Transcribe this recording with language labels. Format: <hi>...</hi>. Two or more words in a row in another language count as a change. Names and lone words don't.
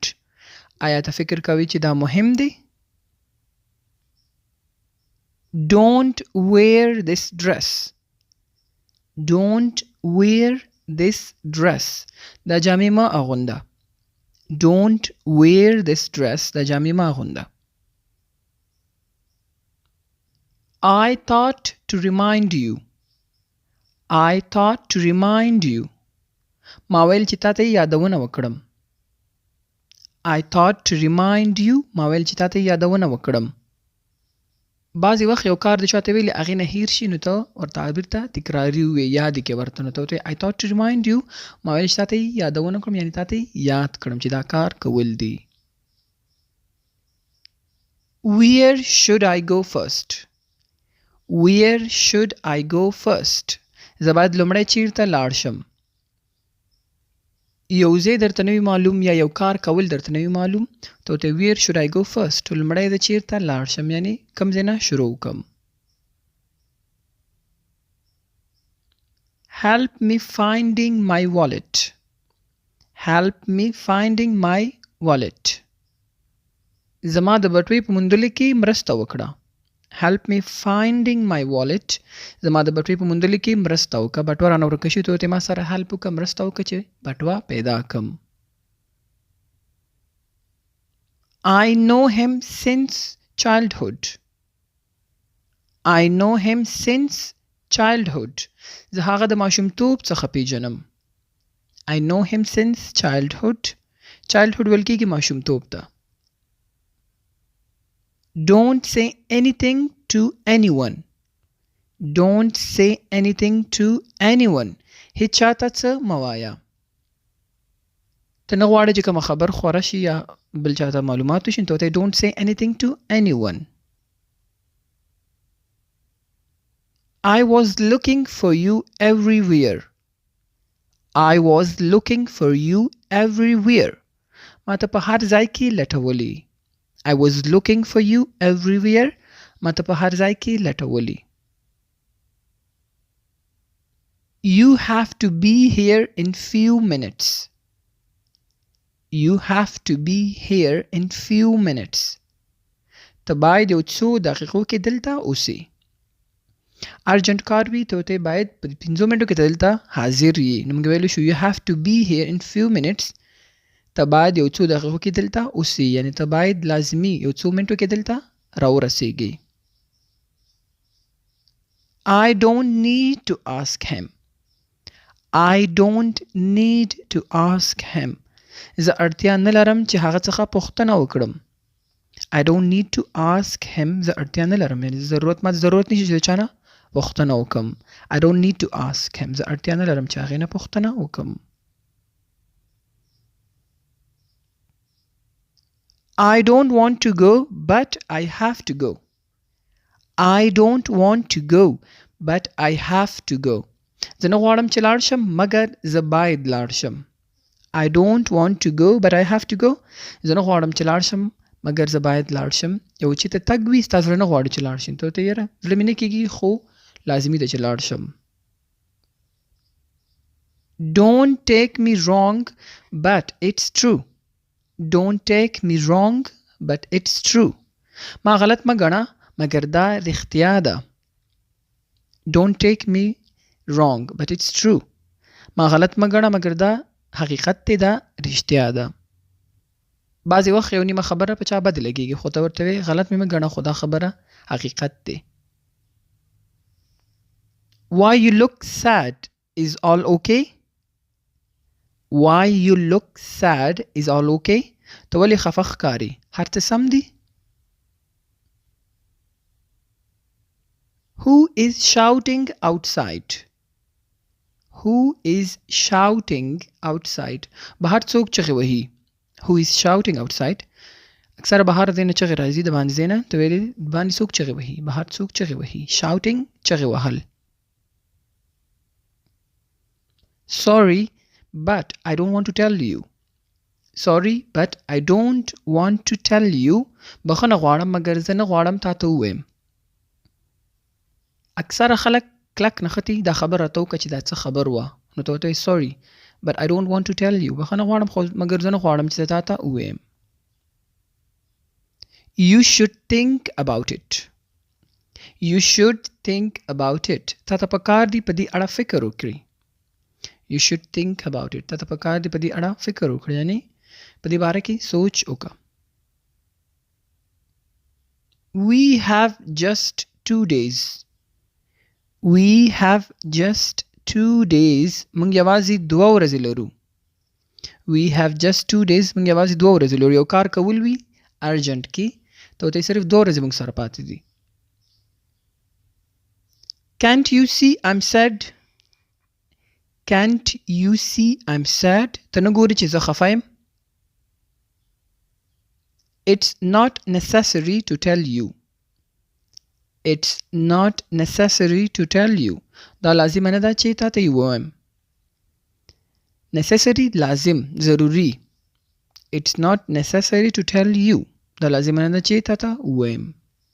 <ps>آیا ته فکر کوي چې دا مهم دی؟</ps> <en>Don't wear this dress. Don't wear this dress.</en> <ps>دا جامې مه اغونده.</ps> <en>Don't wear this dress.</en> <ps>دا جامې مه اغونده.</ps> <en>I thought to remind you. I thought to remind you.</en> <ps>ما ویل چې تا ته یې یادونه وکړم.</ps> <en>I thought to remind you.</en> <ps>ما ویل چې تا ته یې یادونه وکړم. بعضې وخت یو کار د چاته ویلې هغې نه هیر شي نو ته ورته بېرته تکراري ووایې یاد یې کړې ورته نو ته ورته</ps> <en>I thought to remind you.</en> <ps>ما ویل چې تا ته یې یادونه کړم یعنې تا ته یې یاد کړم چې دا کار کول دی.</ps> <en>Where should I go first? Where should I go first?</en> <ps>زه باید لومړی چیرته لاړ شم. یو ځای درته نه وي معلوم یا یو کار کول درته نه وي معلوم ته ورته</ps> <en>where should I go first.</en> <ps>لومړی زه چیرته لاړ شم یعنې کوم ځای نه شروع وکړم.</ps> <en>Help me finding my wallet. Help me finding my wallet.</en> <ps>زما د بټوې په موندلو کې مرسته وکړه.</ps> <en>Help me finding my wallet.</en> <ps>زما د بټوې په موندلو کې مرسته وکړه. بټوه رانه ورکه شي ته ورته ما سره هیلپ وکړه مرسته وکړه چې بټوه پیدا کړم.</ps> <en>I know him since childhood. I know him since childhood.</en> <ps>زه هغه د ماشومتوب څخه پیژنم.</ps> <en>I know him since childhood.</en> <ps>childhood ویل کېږي ماشومتوب ته.</ps> <en>Don't say anything to anyone. Don't say anything to anyone.</en> <ps>هیچ چاته څه مه وایه. ته نه غواړې چې کوم خبر خوره شي یا بل چاته معلومات وشي ته ته</ps> <en>don't say anything to anyone. I was looking for you everywhere. I was looking for you everywhere.</en> <ps>ما ته په هر ځای کې لټولې.</ps> <en>I was looking for you everywhere.</en> <ps>ما ته په هر ځای کې لټولې.</ps> <en>You have to be here in few minutes. You have to be here in few minutes.</en> <ps>ته باید یو څو دقیقو کې دلته اوسې. ارجنټ کار وي ته ته باید په 5 منټو کې دلته حاضر یې. نو موږ ویلو شو</ps> <en>you have to be here in few minutes.</en> <ps>ته باید یو څو دقیقو کې دلته اوسې یعنی ته باید لازمي یو څو منټو کې دلته راورسېږي.</ps> <en>I don't need to ask him. I don't need to ask him.</en> <ps>زه اړتیا نه لرم چې هغه څخه پوښتنه وکړم.</ps> <en>I don't need to ask him.</en> <ps>زه اړتیا نه لرم یعنی ضرورت نشي چې چا نه پوښتنه وکړم.</ps> <en>I don't need to ask him.</en> <ps>زه اړتیا نه لرم چې هغې نه پوښتنه وکړم.</ps> <en>I don't want to go but I have to go. I don't want to go but I have to go.</en> <ps>زه نه غواړم چې لاړ شم مګر زه باید لاړ شم.</ps> <en>I don't want to go but I have to go.</en> <ps>زه نه غواړم چې لاړ شم مګر زه باید لاړ شم. یو چې ته تګ وي ستا زړه نه غواړي چې لاړ شي ته ته یاره زړه مې نه کېږي خو لازمي ده چې لاړ شم.</ps> <en>Don't take me wrong but it's true. Don't take me wrong but it's true.</en> <ps>ما غلط مه ګڼه مګر دا رښتیا ده.</ps> <en>Don't take me wrong but it's true.</en> <ps>ما غلط مه ګڼه مګر دا حقیقت دی دا رښتیا ده. بعضې وخت یو نیمه خبره په چا بد لګېږي خو ته ورته وایې غلط مې مه ګڼه خو دا خبره حقیقت دی.</ps> <en>Why you look sad is all okay? Why you look sad is all okay?</en> <ps>ته ولې خفه ښکارې هر څه سم دي؟</ps> <en>Who is shouting outside? Who is shouting outside?</en> <ps>بهر څوک چغې وهي.</ps> <en>Who is shouting outside?</en> <ps>اکثره بهر دی نه چغې راځي د باندې ځای نه ته ویلې د باندې څوک چغې وهي بهر څوک چغې وهي. Shouting چغې وهل.</ps> <en>Sorry but I don't want to tell you. Sorry but I don't want to tell you.</en> <ps>بخښنه غواړم مګر زه نه غواړم تا ته ووایم. اکثره خلک کلک نښتي دا خبره راته وکړه چې دا څه خبر وه نو ته ورته وایې</ps> <en>sorry but I don't want to tell you.</en> <ps>بخښنه غواړم خو مګر زه نه غواړم چې تا ته ووایم.</ps> <en>You should think about it. You should think about it.</en> <ps>تا ته پکار دی په دې اړه فکر وکړي.</ps> <en>You should think about it.</en> <ps>تا ته پکار دی په دې اړه فکر وکړي یعنی په دې باره کې سوچ وکړه.</ps> <en>We have just 2 days. We have just 2 days.</en> <ps>موږ یوازې 2 ورځې لرو.</ps> <en>We have just 2 days.</en> <ps>موږ یوازې 2 ورځې لرو. یو کار کول وي ارجنټ کې ته ورته صرف 2 ورځې موږ سره پاتې دي.</ps> <en>Can't you see I'm sad? Can't you see I'm sad?</en> <ps>ته نه ګورې چې زه خفه یم.</ps> <en>It's not necessary to tell you. It's not necessary to tell you.</en> <ps>دا لازم نه ده چې تا ته یې ووایم. Necessary لازم ضروري.</ps> <en>It's not necessary to tell you.</en> <ps>دا لازم نه ده چې تا ته ووایم.</ps>